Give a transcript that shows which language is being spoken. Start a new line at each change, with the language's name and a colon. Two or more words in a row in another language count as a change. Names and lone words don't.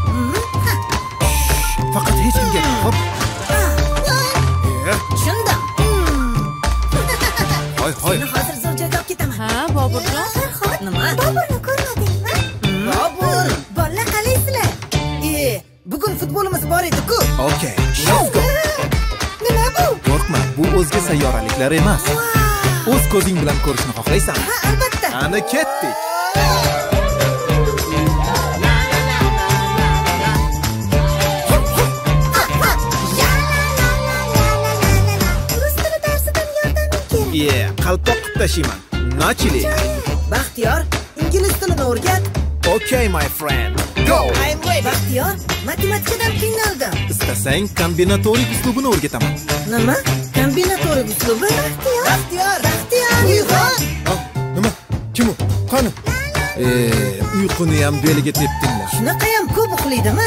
Uzbek: Faqat hech kimga hop. Tushundim. Hoy. Seni hozir zo'r joyga olib ketaman. Ha, Boburjon. Nima? Boburni ko'rmadingmi? Bobur, bolalar qalaysizlar? Bugun futbolimiz bor edi-ku.
English: Okay, let's go.
Uzbek: Nima bu? Qo'rqma, bu o'zga sayyoraliklar emas. O'z ko'zing bilan ko'rishni xohlaysanmi? Ha, albatta. Ana ketdik. Rus tili darsidan yordaming kerak. Qalpoq qilib tashiyman. Nachili. Baxtiyor, ingliz tilini o'rgat.
English: Okay, my friend. Go. I'm ready.
Uzbek: Baxtiyor, matematikadan qiynaldim. Istasang kombinatorik uslubini o'rgataman. Nima? Kombinatorik uslubi? Baxtiyor. Uyg'on. Nima? Kim u? Qani? Uyquni ham beliga tepdinglar. Shunaqayam ko'p uxlaydimi?